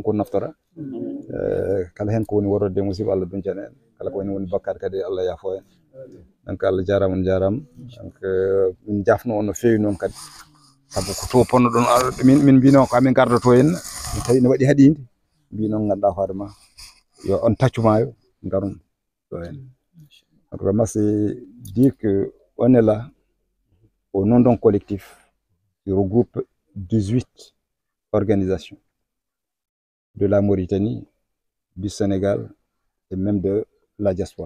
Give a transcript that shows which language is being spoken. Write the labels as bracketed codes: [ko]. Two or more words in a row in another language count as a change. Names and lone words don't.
[ff] ko naftora kala hen ko woni worode musiba Allah duncana en kala ko woni bakkade kadi Allah yaafo en donc Allah jarama on jarama donc min jafno on no fewi noon kadi saabu ko to ponno ɗon min mbino ko amin gardoto henna mi tawi ne waɗi haɗide mbino ganduɗa hoore ma yo on taccumayo garum ɗo hen [fr] donc vraiment c'est dire que on est là au nom d'un collectif qui regroupe 18 organisations de la Mauritanie, du Sénégal et même de la diaspora.